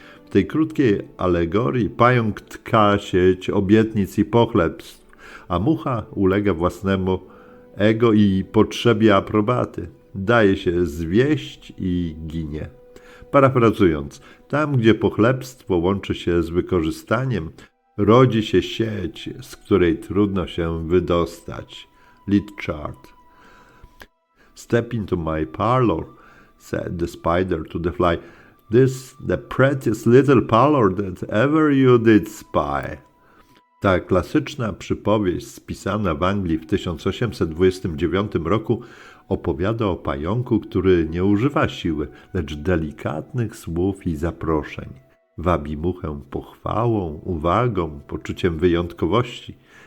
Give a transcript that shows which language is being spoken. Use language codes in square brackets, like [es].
[pl] W tej krótkiej alegorii pająk tka sieć obietnic i pochlebstw, a mucha ulega własnemu ego i potrzebie aprobaty. Daje się zwieść i ginie. Parafrazując, tam gdzie pochlebstwo łączy się z wykorzystaniem, rodzi się sieć, z której trudno się wydostać. Litchard. [en] Step into my parlor, said the spider to the fly. This the prettiest little parlor that ever you did spy. [pl] Ta klasyczna przypowieść spisana w Anglii w 1829 roku opowiada o pająku, który nie używa siły, lecz delikatnych słów i zaproszeń. Wabi muchę pochwałą, uwagą, poczuciem wyjątkowości.